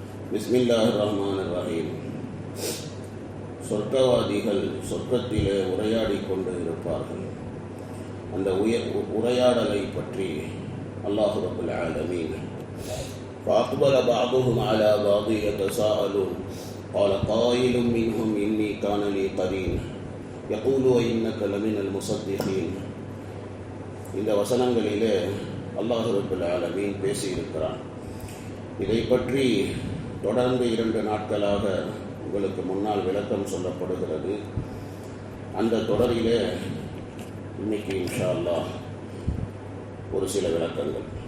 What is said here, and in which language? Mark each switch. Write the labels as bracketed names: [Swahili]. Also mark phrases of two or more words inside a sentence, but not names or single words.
[Arabic] بسم الله الرحمن الرحيم. [Tamil] சொர்க்கவாதிகள் சொர்க்கத்திலே உரையாடி கொண்டு இருப்பார்கள். அந்த உரையாடலை பற்றி [Arabic] الله رب العالمين فأقبل بعضهم على بعض يتساءلون قال قائل منهم إني كان لي قرين يقول إنك لمن المصدقين. [Tamil] இந்த வசனங்களிலே [Arabic] الله رب العالمين [Tamil] பேசியிருக்கிறான். இதை பற்றி தொடர்ந்து 2 நாட்களாக உங்களுக்கு முன்னால் விளக்கம் சொல்லப்படுகிறது. அந்த தொடரிலே இன்னைக்கு [Arabic] إن شاء الله [Tamil] ஒரு சில விளக்கங்கள்.